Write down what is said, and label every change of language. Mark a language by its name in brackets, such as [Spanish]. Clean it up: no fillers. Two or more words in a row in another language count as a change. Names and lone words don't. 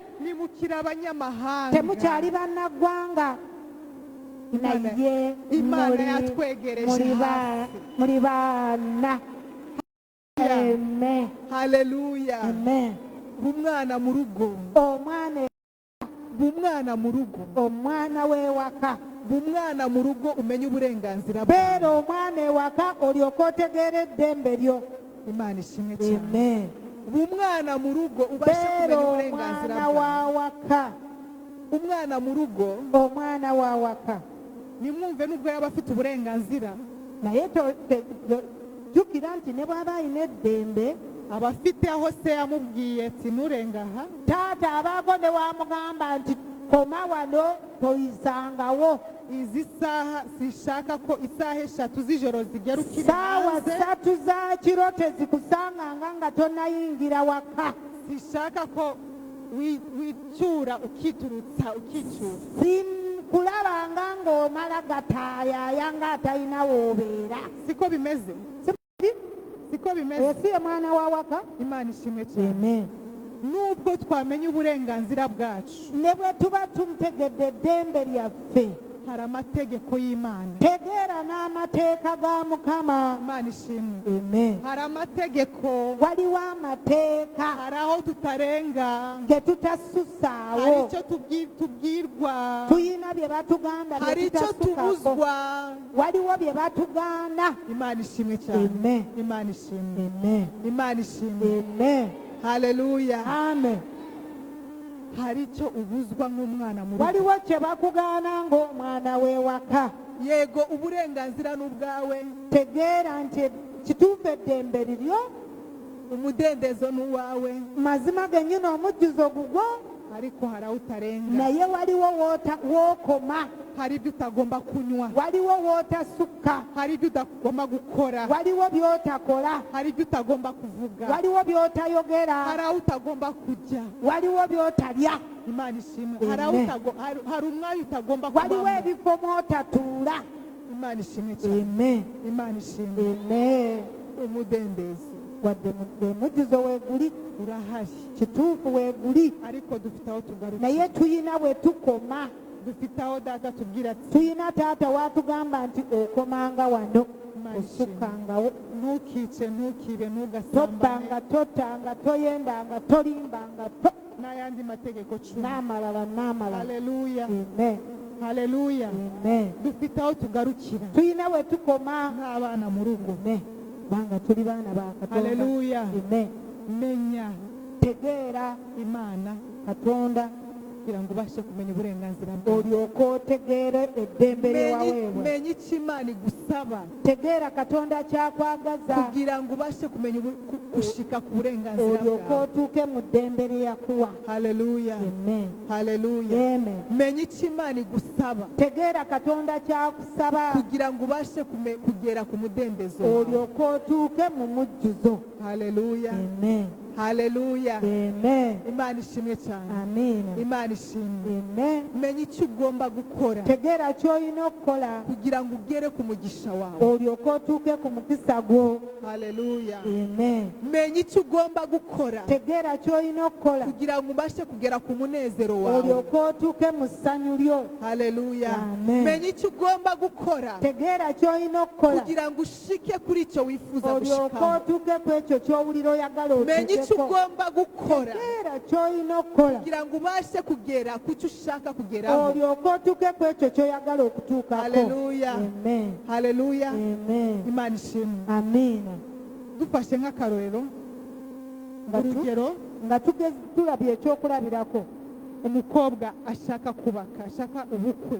[Kinyarwanda] nimukira abanyamahanga [Ganda] temukyali bannaggwanga naye [Kinyarwanda] Imana yatwegereje hafi. [Ganda] muri baana amen haleluya amen [Kinyarwanda] umwana mu rugo [Ganda] omwana [Kinyarwanda] mu rugo [Ganda] omwana w'ewaka [Kinyarwanda] umwana mu rugo umenya uburenganzira bwe [Ganda] beera omwana ewaka olyoka otegeera eddembe lyo [Kinyarwanda] Imana ishimwe cyane amen umwana mu rugo ubashe [Ganda] beera [Kinyarwanda] kumenya uburenganzira [Ganda] omwana [Kinyarwanda] bwe [Ganda] w'awaka [Kinyarwanda] umwana mu rugo [Ganda] omwana w'awaka [Kinyarwanda] nimwumve nubwo yaba afite uburenganzira [Ganda] naye jjukira nti ne bw'aba alina eddembe [Kinyarwanda] aba afite aho se yamubwiye ati nurenga aha [Ganda] taata abaako ne wamugamba nti koma wano toyisangawo [Kinyarwanda] izi saha sishaka ko isaha eshatu z'ijoro zigera ukiri [Ganda] saawa [Kinyarwanda] hanze [Ganda] 3 za kiro tezikusanganga nga tonayingira waka [Kinyarwanda] sishaka ko wicyura ukiturutsa ukicyura [Ganda] kulabanga ng'omala gataayaya ng'atalina w'obeera [Kinyarwanda] siko bimeze siko bimeze [Ganda] esi ye mwana wa waka [Kinyarwanda] Imana ishimwe cyane amen nubwo twamenya uburenganzira bwacu [Ganda] ne bwe tuba tutegedde eddembe lyaffe [Kinyarwanda] hari amategeko y'Imana [Ganda] tegeera n'amateeka ga mukama [Kinyarwanda] Imana ishimwe amen hari amategeko [Ganda] waliwo amateeka [Kinyarwanda] hari aho tutarenga [Ganda] ge [Kinyarwanda] hari [Ganda] tutasussaawo [Kinyarwanda] icyo tubwirwa [Ganda] tuyina bye batugamba [Kinyarwanda] hari icyo tubuzwa [Ganda] waliwo bye batugaana [Kinyarwanda] Imana ishimwe cyane amen Imana ishimwe amen Imana ishimwe amen haleluya amen hari icyo ubuzwa nk'umwana mu rugo [Ganda] waliwo kye bakugaana ng'omwana w'ewaka [Kinyarwanda] yego uburenganzira n'ubwawe [Ganda] tegeera nti kituufu eddembe liryo [Kinyarwanda] umudendezo n'uwawe [Ganda] mazima gennyini omujjuzo gugwo [Kinyarwanda] ariko hari aho utarenga [Ganda] naye waliwo w'okoma [Kinyarwanda] hari ibyo utagomba kunywa [Ganda] waliwo w'otasukka [Kinyarwanda] hari ibyo utagomba gukora [Ganda] waliwo by'otakola [Kinyarwanda] hari ibyo utagomba kuvuga [Ganda] waliwo by'otayogera [Kinyarwanda] hari aho utagomba kujya [Ganda] waliwo by'otalya [Kinyarwanda] Imana ishimwe Amen. hari umwanya utagomba [Ganda] waliwo [Kinyarwanda] kubamo [Ganda] ebifo mw'otatuula [Kinyarwanda] Imana ishimwe cyane amen Imana ishimwe amen umudendezo [Ganda] wadde omujjuzo weeguli [Kinyarwanda] urahari [Ganda] kituufu weeguli [Kinyarwanda] ariko dufite aho tugarukira [Ganda] naye tuyina bwe tukoma [Kinyarwanda] dufite aho data tubwira ati [Ganda] tuyina taata watugamba nti okomanga wano [Kinyarwanda] Imana [Ganda] osukkangawo [Kinyarwanda] ntukice ntukibe [Ganda] tobbanga [Kinyarwanda] ntugasambane [Ganda] totanga toyendanga tolimbanga [Kinyarwanda] n'ayandi mategeko cumi [Ganda] n'amalala haleluya amen haleluya amen [Kinyarwanda] dufite aho tugarukira [Ganda] tuyina bwe tukoma [Kinyarwanda] nk'abana mu rugo [Ganda] amen kubanga tuli baana ba katonda haleluya amen [Kinyarwanda] menya [Ganda] tegeera [Kinyarwanda] Imana [Ganda] katonda [Kinyarwanda] kugira ngo ubashe kumenya uburenganzira bwawe [Ganda] olyoka otegeere eddembe lyewaweebwa [Kinyarwanda] menya icyo Imana igusaba [Ganda] tegeera katonda kyakwagaza [Kinyarwanda] kugira ngo ubashe kumenya gushika ku burenganzira [Ganda] olyoka [Kinyarwanda] bwawe [Ganda] otuuke mu ddembe lye yakuwa haleluya amen haleluya amen [Kinyarwanda] menya icyo Imana igusaba [Ganda] tegeera katonda kyakusaba [Kinyarwanda] kugira ngo ubashe kugera ku mudendezo wawe. [Ganda] olyoka otuuke mu mujjuzo haleluya amen haleluya amen [Kinyarwanda] Imana ishimwe cyane amiina Imana ishimwe amen menya icyo ugomba gukora [Ganda] tegeera ky'olina okukola [Kinyarwanda] kugira ngo ugere ku mugisha wawe [Ganda] olyoka otuuke ku mukisa gwo haleluya amen [Kinyarwanda] menya icyo ugomba gukora [Ganda] tegeera ky'olina okukola [Kinyarwanda] kugira ngo ubashe kugera ku munezero wawe [Ganda] olyoka otuuke mu ssanyu lyo haleluya Amen. [Kinyarwanda] menya icyo ugomba gukora [Ganda] tegeera ky'olina okukola [Kinyarwanda] kugira ngo ushike kuri icyo wifuza [Ganda] olyoka [Kinyarwanda] gushikaho [Ganda] otuuke ku ekyo ky'owulira oyagala [Kinyarwanda] menya icyo [Ganda] otuukeko [Kinyarwanda] ugomba gukora [Ganda] tegeera ky'olina okukola [Kinyarwanda] kugira ngo ubashe kugera ku cyo ushaka kugeraho [Ganda] olyoka otuuke ku ekyo ky'oyagala okutuukako haleluya amen haleluya amen [Kinyarwanda] Imana ishimwe amiina dufashe nk'akarorero [Ganda] Nga tu- [Kinyarwanda] urugero [Ganda] nga tulabye ekyokulabirako [Kinyarwanda] umukobwa ashaka kubaka ashaka ubukwe